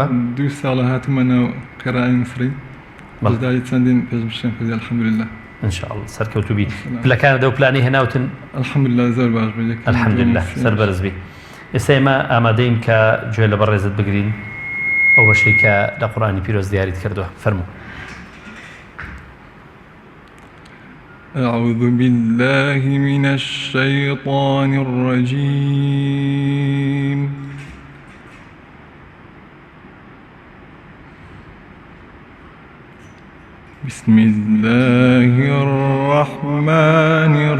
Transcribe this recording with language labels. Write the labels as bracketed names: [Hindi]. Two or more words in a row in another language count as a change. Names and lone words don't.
[Central Kurdish] 2 ساڵە هاتممە ناو قێڕایی مسری بەشداری چەندین پێشبشتێن کردی الحەمدولله انشاءالله سەرکەوتوو بیت. پلەکانە دە و پلانی هێناوتن؟ الحەمدولله زۆر باش بێ الحەمدولله سەربەرز بی. ئێستا ئێمە ئامادەین کە گوێ لە بەڕێزت بگرین ئەو بەشەی کە لە قورئانی پیرۆز دیاریت کردووە. فەرموو. [Arabic] أعوذ بالله من الشيطان الرجيم بسم الله الرحمن